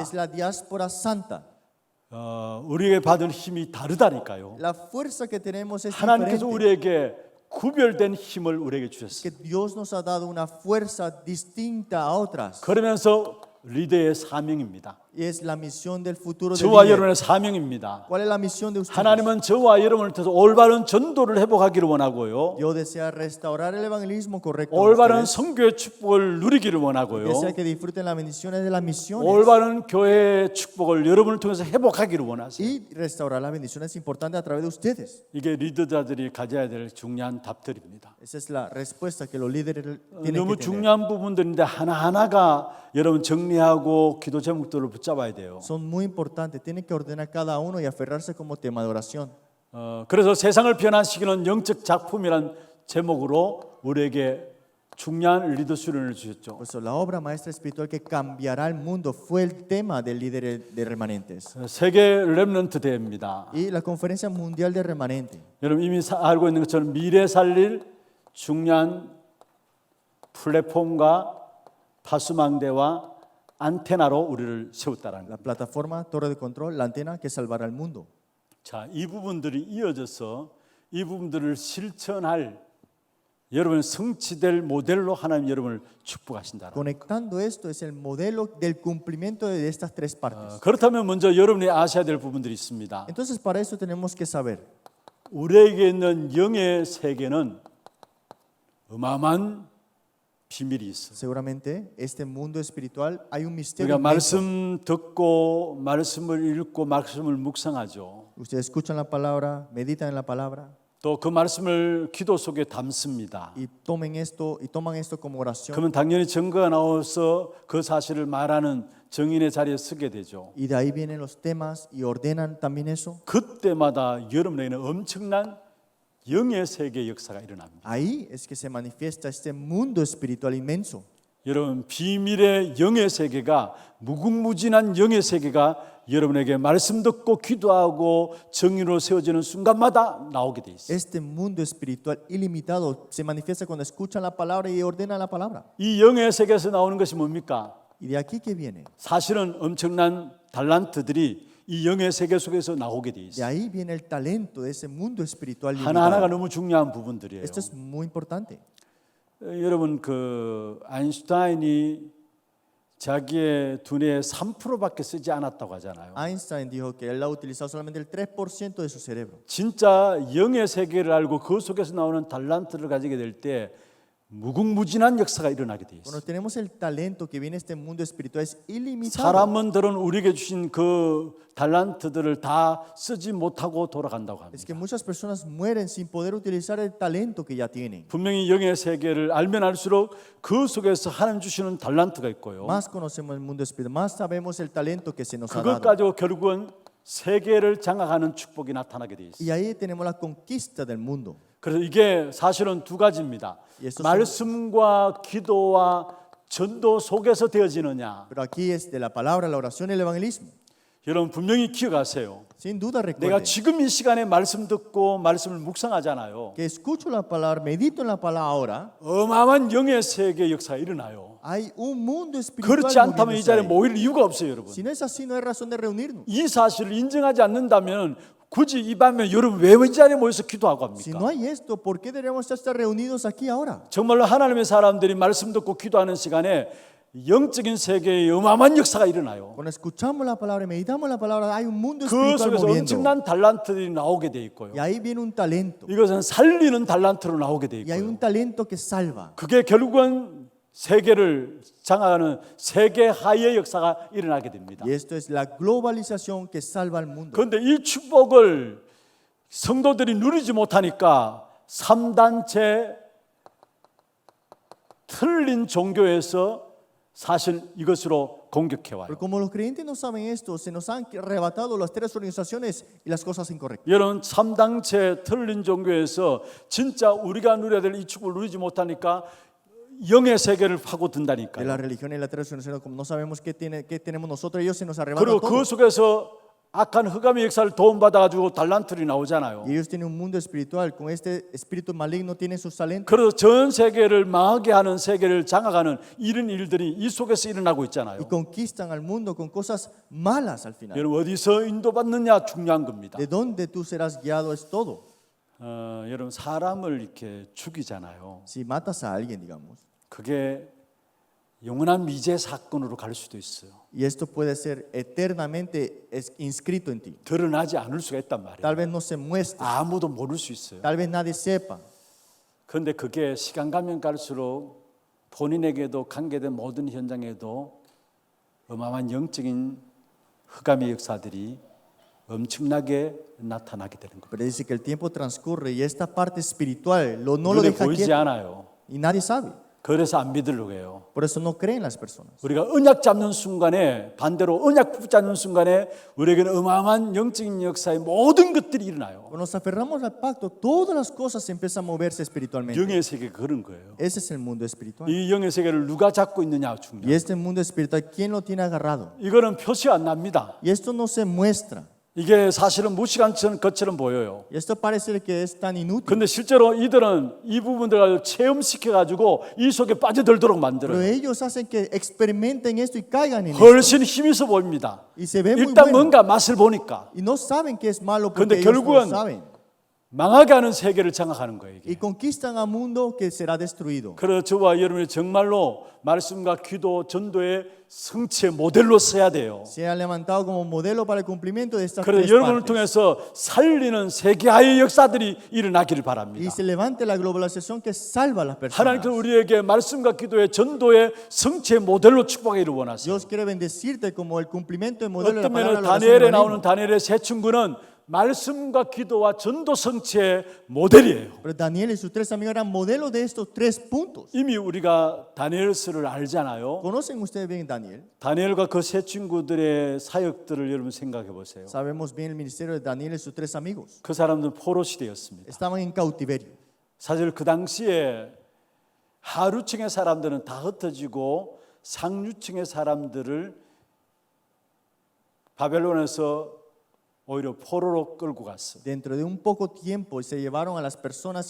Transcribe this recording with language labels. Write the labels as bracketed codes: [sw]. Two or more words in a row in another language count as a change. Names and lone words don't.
[es] Es la diáspora santa. [ko] 우리에게 받을 힘이 다르다니까요. [es] La fuerza que tenemos es [ko] 하나님께서 [es] diferente. [ko] 우리에게 구별된 힘을 우리에게 [es] Que [ko] 주셨어요. [es] Dios nos ha dado una fuerza distinta a otras. [ko] 그러면서 리더의 사명입니다. [es] Y es la misión del futuro del [ko] 저와 [es] líder. [ko] 여러분의 사명입니다. [es] ¿Cuál es la misión de ustedes? [ko] 하나님은 저와 여러분을 통해서 올바른 전도를 회복하기를 원하고요. [es] Dios desea restaurar el evangelismo correcto. en [ko] 올바른 [es] ustedes. [ko] 선교의 축복을 누리기를 원하고요. [es] Desea que disfruten las bendiciones de las misiones. [ko] 올바른 교회의 축복을 여러분을 통해서 회복하기를 원하세요. [es] Y restaurar las bendiciones importantes a través de ustedes. [ko] 이게 리더자들이 가져야 될 중요한 답들입니다. [es] Esa es la respuesta que los líderes tienen [ko] 너무 [es] que tener. [ko] 중요한 부분들인데 하나하나가 여러분 정리하고 기도 제목들을 붙잡아야 돼요. [es] Son muy importantes. Tienen que ordenar cada uno y aferrarse como tema de oración. [ko] 그래서 세상을 변화시키는 영적 작품이란 제목으로 우리에게 중요한 리더 수련을 주셨죠. [es] Por eso la obra maestra espiritual que cambiará el mundo fue el tema del líder de remanentes. [ko] 세계 렘넌트 대회입니다. [es] Y la conferencia mundial de remanentes. [ko] 여러분 이미 알고 있는 것처럼 미래 살릴 중요한 플랫폼과 파수망대와 안테나로 우리를 세웠다라는 [es] La [ko] 겁니다. [es] plataforma, torre de control, la antena que salvará el mundo. [ko] 자, 이 부분들이 이어져서 이 부분들을 실천할 여러분 성취될 모델로 하나님 여러분을 축복하신다. [es] Conectando esto es el modelo del cumplimiento de estas tres partes. [ko] 그렇다면 먼저 여러분이 아셔야 될 부분들이 있습니다. [es] Entonces para eso tenemos que saber. [ko] 우리에게 있는 영의 세계는 어마어마한 비밀이 있어요. [es] Seguramente este mundo espiritual hay un misterio. [ko] 우리가 [es] inmenso. [ko] 말씀 듣고 말씀을 읽고 말씀을 묵상하죠. [es] Ustedes escuchan la palabra, meditan en la palabra [ko] 또 그 말씀을 기도 속에 담습니다. [es] y toman esto como oración. [ko] 그러면 당연히 증거가 나와서 그 사실을 말하는 증인의 자리에 서게 되죠. [es] Y de ahí vienen los temas y ordenan también eso. [ko] 그때마다 여러분에게는 엄청난 영의 세계 역사가 일어납니다. [es] Ahí es que se manifiesta este mundo espiritual inmenso. [ko] 여러분 비밀의 영의 세계가 무궁무진한 영의 세계가 여러분에게 말씀 듣고 기도하고 정의로 세워지는 순간마다 나오게 돼 있어요. [es] Este mundo espiritual ilimitado se manifiesta cuando escuchan la palabra y ordenan la palabra. [ko] 이 영의 세계에서 나오는 것이 뭡니까? [es] ¿Y de aquí qué viene? [ko] 사실은 엄청난 달란트들이 이 영의 세계 속에서 나오게 돼 [es] De [ko] 있어요. [es] ahí viene el talento de ese mundo espiritual [ko] 하나하나가 [es] ilimitado. [ko] 너무 중요한 부분들이에요. [es] Esto es muy importante. [ko] 여러분 그 아인슈타인이 자기의 두뇌의 3%밖에 쓰지 않았다고 하잖아요. [es] Einstein dijo que él ha utilizado solamente el 3% de su cerebro. [ko] 진짜 영의 세계를 알고 그 속에서 나오는 달란트를 가지게 될 때 무궁무진한 역사가 일어나게 돼 있어요. [es] Cuando tenemos el talento que viene de este mundo espiritual es ilimitado. [ko] 사람들은 우리에게 주신 그 달란트들을 다 쓰지 못하고 돌아간다고 [es] Es [ko] 합니다. [es] que muchas personas mueren sin poder utilizar el talento que ya tienen. [ko] 분명히 영의 세계를 알면 알수록 그 속에서 하나님 주시는 달란트가 있고요. [es] Más conocemos el mundo espiritual, más sabemos el talento que se nos ha [ko] 그것 [es] dado. [ko] 가지고 결국은 세계를 장악하는 축복이 나타나게 돼 있어요. [es] Y ahí tenemos la conquista del mundo. [ko] 그래서 이게 사실은 두 가지입니다. 예수 말씀과 기도와 전도 속에서 되어지느냐. [es] Pero aquí es de la palabra, la oración y el evangelismo. [ko] 여러분 분명히 기억하세요. [es] Sin duda [ko] 내가 [es] recuerden [ko] 지금 이 시간에 말씀 듣고 말씀을 묵상하잖아요. [es] que escucho la palabra, medito en la palabra ahora. [ko] 어마어마한 영의 세계 역사가 일어나요. [es] Hay un mundo espiritual. [ko] 그렇지 않다면 이 [es] moviéndose [ko] 자리에 [es] ahí. [ko] 모일 이유가 없어요, 여러분. [es] Si no es así, no hay razón de reunirnos. [ko] 이 사실을 인정하지 않는다면 굳이 이 밤에 여러분 왜 이 자리에 모여서 기도하고 [es] Si [ko] 합니까? [es] no hay esto, ¿por qué deberíamos estar reunidos aquí ahora? [ko] 정말로 하나님의 사람들이 말씀 듣고 기도하는 시간에 영적인 세계에 어마어마한 역사가 일어나요. [es] Cuando escuchamos la palabra y meditamos la palabra, hay un mundo [ko] 그 [es] espiritual [ko] 속에서 [es] moviendo. [ko] 엄청난 달란트들이 나오게 돼 있고요. [es] Y ahí viene un talento. [ko] 이것은 살리는 달란트로 나오게 돼 [es] Y hay un [ko] 있고요. [es] talento que salva. [ko] 그게 결국은 세계를 장악하는 세계 하의 역사가 일어나게 됩니다. [es] Y esto es la globalización que salva al mundo. [ko] 그런데 이 축복을 성도들이 누리지 못하니까 3단체 틀린 종교에서 사실 이것으로 공격해 와요. [es] Pero como los creyentes no saben esto, se nos han arrebatado las tres organizaciones y las cosas incorrectas. [ko] 여러분 3단체 틀린 종교에서 진짜 우리가 누려야 될 이 축복을 누리지 못하니까 영의 세계를 [es] De [ko] 파고든다니까요. [es] la religión y la tres organizaciones, como no sabemos qué tenemos nosotros, ellos se nos arrebatan [ko] 그리고 그 [es] todo. [ko] 속에서 악한 흑암의 역사를 도움받아가지고 달란트리 나오잖아요. [es] Y ellos tienen un mundo espiritual. Con este espíritu maligno tienen sus talentos. [ko] 그래서 전 세계를 망하게 하는, 세계를 장악하는 이런 일들이 이 속에서 일어나고 있잖아요. [es] Y conquistan al mundo con cosas malas al final. [ko] 여러분 어디서 인도받느냐 중요한 겁니다. [es] De dónde tú serás guiado es todo. [ko] 여러분 사람을 이렇게 죽이잖아요. [es] Si matas a alguien, digamos, [ko] 그게 영원한 미제 사건으로 갈 수도 있어요. [es] y esto puede ser eternamente inscrito en ti. [ko] 드러나지 않을 수가 있단 말이에요. [es] Tal vez no se muestre, [ko] 아무도 모를 수 있어요. [es] tal vez nadie sepa. [ko] 그런데 그게 시간 가면 갈수록 본인에게도 관계된 모든 현장에도 어마어마한 영적인 흑암의 역사들이 엄청나게 나타나게 되는 겁니다. [es] Pero dice que el tiempo transcurre y esta parte espiritual no lo [ko] 눈에 [es] deja [ko] 보이지 [es] quieto [ko] 않아요. [es] y nadie sabe. [ko] 그래서 안 믿으려고 해요. [es] Por eso no creen las personas. [ko] 우리가 언약 잡는 순간에, 반대로 언약 붙잡는 순간에 우리에게는 어마어마한 영적인 역사의 모든 것들이 일어나요. [es] Cuando nos aferramos al pacto, todas las cosas empiezan a moverse espiritualmente. [ko] 영의 세계가 그런 거예요. [es] Ese es el mundo espiritual. [ko] 이 영의 세계를 누가 잡고 있느냐 [es] Y [ko] 중요해요. [es] este mundo espiritual, ¿quién lo tiene agarrado? [ko] 이거는 표시 안 납니다. [es] Y esto no se muestra. [ko] 이게 사실은 무식한 것처럼 보여요. [es] Y esto parece que es tan inútil. [ko] 근데 실제로 이들은 이 부분들을 가지고 체험시켜가지고 이 속에 빠져들도록 [es] Pero [ko] 만들어요. [es] ellos hacen que experimenten esto y caigan en esto. [ko] 훨씬 힘이 있어 보입니다. [es] Y se ve muy [ko] 일단 [es] bueno. [ko] 뭔가 맛을 보니까 [es] Y no saben que es malo [ko] 근데 [es] porque ellos no lo [ko] 결국은 [es] saben. [ko] 망하게 하는 세계를 장악하는 거예요. [es] Y [ko] 이게. [es] conquistan a un mundo que será destruido. [ko] 그래서 저와 여러분이 정말로 말씀과 기도, 전도의 성취의 모델로 써야 돼요. [es] Se ha levantado como modelo para el cumplimiento de estas [ko] 그래서 [es] tres [ko] 여러분을 [es] partes. [ko] 통해서 살리는 세계화의 역사들이 일어나기를 [es] Y [ko] 바랍니다. [es] se levante la globalización que salva a las personas. [ko] 하나님께서 우리에게 말씀과 기도의 전도의 성취의 모델로 축복하기를 원하세요. [es] Dios quiere bendecirte como el cumplimiento del modelo de la [ko] 어떤 [es] palabra [ko] 면에 [es] de la oración [ko] 다니엘에 [es] del [ko] 나오는 [es] evangelio. [ko] 다니엘의 세 친구는 말씀과 기도와 전도 성취의 모델이에요. [es] Pero Daniel y sus tres amigos eran modelos de estos tres puntos. [ko] 이미 우리가 다니엘서를 알잖아요. [es] ¿Conocen ustedes bien Daniel? [ko] 다니엘과 그 세 친구들의 사역들을 여러분 생각해 보세요. [es] Sabemos bien el ministerio de Daniel y sus tres amigos. [ko] 그 사람들은 포로 시대였습니다. [es] Estaban en cautiverio. [ko] 사실 그 당시에 하류층의 사람들은 다 흩어지고 상류층의 사람들을 바벨론에서 오히려 포로로 끌고 갔어요. [es] Dentro de un poco tiempo se llevaron a las personas